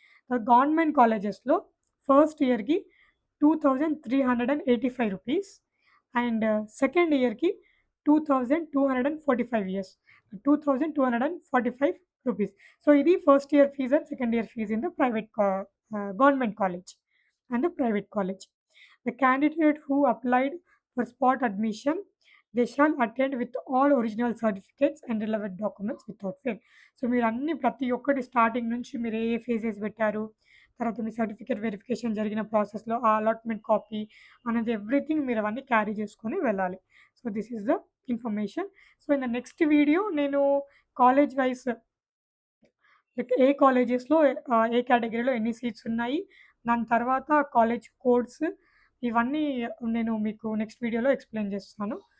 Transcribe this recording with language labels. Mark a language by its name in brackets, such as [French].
[English] Government కాలేజెస్‌లో first ఇయర్‌కి రూ. 2,385 అండ్ సెకండ్ ఇయర్‌కి 2,245 ఇయర్స్. రూ. 2,245. సో, ఇది first year fees and second year fees in the government college and the private college. The candidate who applied for spot admission, they shall attend with all original certificates and relevant documents without fail. [Telugu] So, మీరు అన్ని ప్రతి ఒక్కటి starting నుంచి మీరు ఏ phases పెట్టారు, తర్వాత మీ certificate verification జరిగిన ప్రాసెస్‌లో ఆ అలాట్‌మెంట్ కాపీ అనేది ఎవ్రీథింగ్ మీరు అవన్నీ క్యారీ చేసుకొని వెళ్ళాలి. [English] So, this is the information. [Telugu] So, in the next video నేను కాలేజ్ వైస్ లైక్ ఏ కాలేజెస్‌లో ఏ కేటగిరీలో ఎన్ని సీట్స్ ఉన్నాయి, దాని తర్వాత కాలేజ్ కోడ్స్ ఇవన్నీ నేను మీకు నెక్స్ట్ వీడియోలో ఎక్స్‌ప్లెయిన్ చేస్తాను.